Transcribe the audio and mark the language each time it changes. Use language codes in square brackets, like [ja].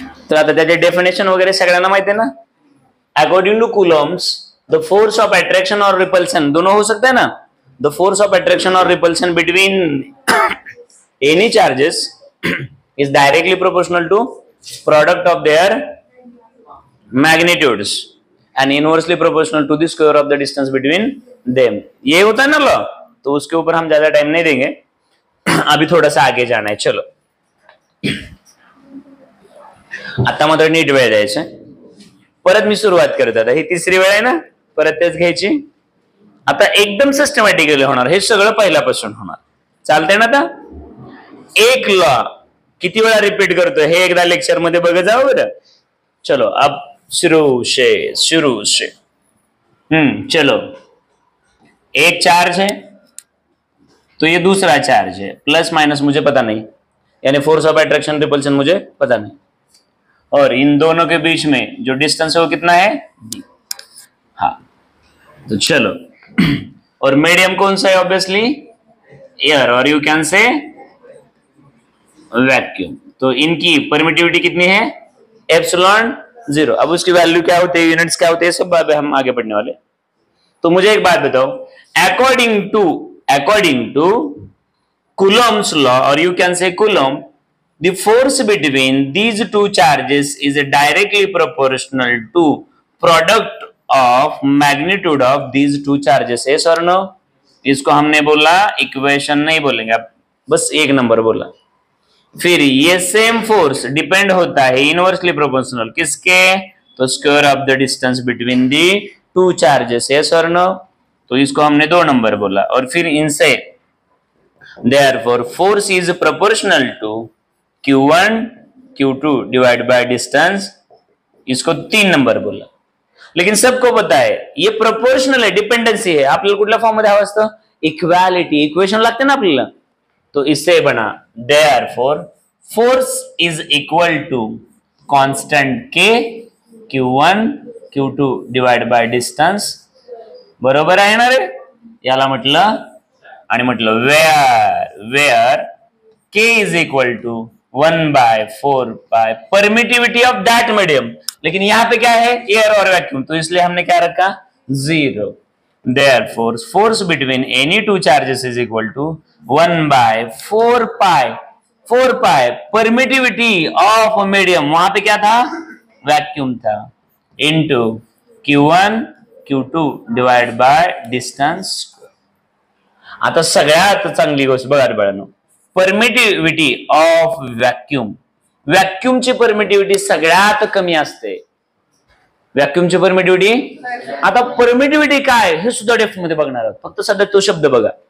[mr] तर आता त्याचे डेफिनेशन वगैरे सगळ्यांना माहिती आहे ना? [hi] According to Coulomb's the force of attraction और रिपल्सन, दोनों हो सकता है ना? [en] The force of attraction और repulsion between any charges is directly proportional to product of their magnitudes and inversely proportional to the square of the distance between them. [hi] ये होता है ना लॉ, तो उसके ऊपर हम ज्यादा टाइम नहीं देंगे. अभी थोड़ा सा आगे जाना है. [mr] चलो आता मात्र नीट वेळ द्यायचा. परत मी सुरुवात करत आता. ही तिसरी वेळ आहे ना, परत तेच घ्यायची. आता एकदम सिस्टमॅटिकली होणार. हे सगळं पहिल्यापासून होणार. चालतंय ना? आता एक लॉ किती वेळा रिपीट करतोय हे एकदा लेक्चर मध्ये बघ जाऊ बरं. [hi] चलो अब शुरू से. चलो, एक चार्ज है तो ये दूसरा चार्ज है, प्लस माइनस मुझे पता नहीं, यानी फोर्स ऑफ अट्रैक्शन रिपल्शन मुझे पता नहीं. और इन दोनों के बीच में जो डिस्टेंस है वो कितना है? हाँ, तो चलो. और मीडियम कौन सा है? [en] Obviously air, और you can say vacuum. [hi] तो इनकी परमिटिविटी कितनी है? एप्सिलॉन 0. अब उसकी वैल्यू क्या होती है, यूनिट्स क्या होते हैं, सब हम आगे पढ़ने वाले. तो मुझे एक बात बताओ, [en] According to Coulomb's law, or you can say Coulomb, the force between these two charges is directly proportional to product of magnitude of these two charges. Yes or no? [hi] इसको हमने बोला इक्वेशन नहीं बोलेंगे, आप बस एक नंबर बोला। फिर ये सेम फोर्स डिपेंड होता है इनवर्सली प्रोपोर्शनल किसके? [en] तो square of the distance between the two charges. [hi] Yes और नो? तो इसको हमने 2 नंबर बोला। और फिर इनसे [en] therefore force is proportional to q1 q2 divided by distance, [hi] इसको 3 नंबर बोला। लेकिन सबको पता है ये प्रोपोर्शनल है, डिपेंडेंसी है। [mr] आपल्याला कुठल्या फॉर्म मध्ये हवं असतं? इक्वालिटी, इक्वेशन लागते ना आपल्याला, [hi] तो इससे बना [en] therefore force is equal to constant k q1 q2 divided by distance, [mr] बरोबर आहे ना रे? याला म्हटलं आणि म्हटलं [en] Where k is equal to 1/4 pi permittivity of that medium. [hi] लेकिन यहाँ पे क्या है? एयर और वैक्यूम, तो इसलिए हमने क्या रखा? 0। [en] therefore force between any two charges is equal to 1/4 pi permittivity of medium, [hi] वहां पे क्या था? [en] Vacuum था, into q1 q2 divide by distance. [mr] आता सगळ्यात चांगली गोष्ट बघा बाळांनो, परमिटिव्हिटी ऑफ व्हॅक्यूम। व्हॅक्यूमची परमिटिव्हिटी सगळ्यात कमी असते। व्हॅक्यूमची परमिटिव्हिटी, आता परमिटिव्हिटी काय हे सुद्धा डेप्थ मध्ये बघणार आहोत, फक्त सध्या तो शब्द बघा।